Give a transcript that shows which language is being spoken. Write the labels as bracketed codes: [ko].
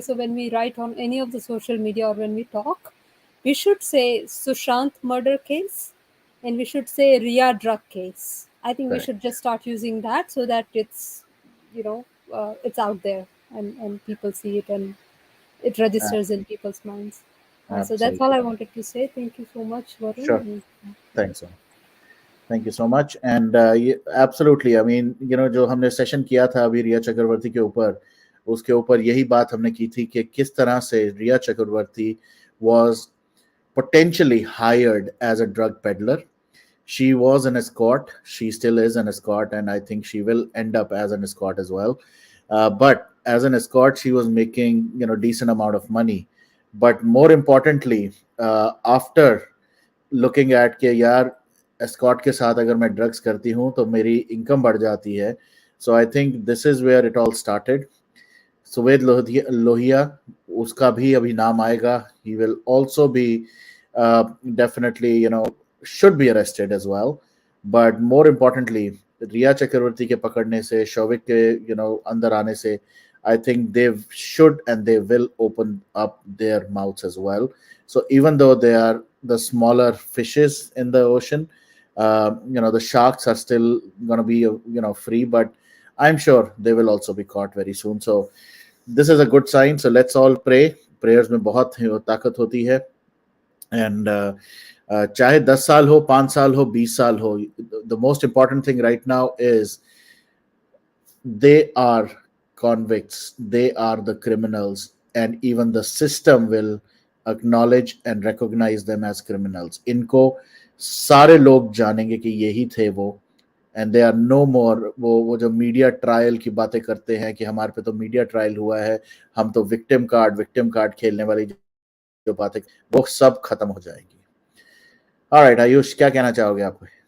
[en] So when we write on any of the social media or when we talk, we should say Sushant murder case and we should say Rhea drug case. I think we Correct. should just start using that so that it's, it's out there and people see it and it registers in people's minds. So that's all I wanted to say. Thank you so much, Varun. Sure. Thanks. Thank you so much. And absolutely, I mean, [hi] जो हमने session किया था अभी रिया चक्रवर्ती के ऊपर, उसके ऊपर यही बात हमने की थी कि किस तरह से रिया चक्रवर्ती [en] was potentially hired as a drug peddler. She was an escort. She still is an escort, and I think she will end up as an escort as well. But as an escort, she was making decent amount of money. But more importantly, after looking at [hi] कि यार escort के साथ अगर मैं drugs करती हूँ तो मेरी इनकम बढ़ जाती है. [en] So I think this is where it all started. [hi] सुवेद Lohia, उसका भी अभी नाम आएगा. [en] He will also be definitely should be arrested as well. But more importantly, [hi] रिया चक्रवर्ती के पकड़ने से, शौविक के अंदर आने से, [en] I think they should and they will open up their mouths as well. So even though they are the smaller fishes in the ocean, the sharks are still going to be free, but I'm sure they will also be caught very soon. So this is a good sign. So let's all pray. [hi] Prayers में बहुत ताकत होती है. [en] And [hi] चाहे 10 साल हो, [en] 5 साल हो, 20 साल हो, the most important thing right now is they are convicts, they are the criminals, and even the system will acknowledge and recognize them as criminals. [hi] इनको सारे लोग जानेंगे कि यही थे वो. [en] And they are no more [hi] वो जो मीडिया ट्रायल की बातें करते हैं कि हमारे पे तो मीडिया ट्रायल हुआ है, हम तो विक्टिम कार्ड खेलने वाली जो बातें, वो सब खत्म हो जाएगी. ऑलराइट, आयुष, क्या कहना चाहोगे आप?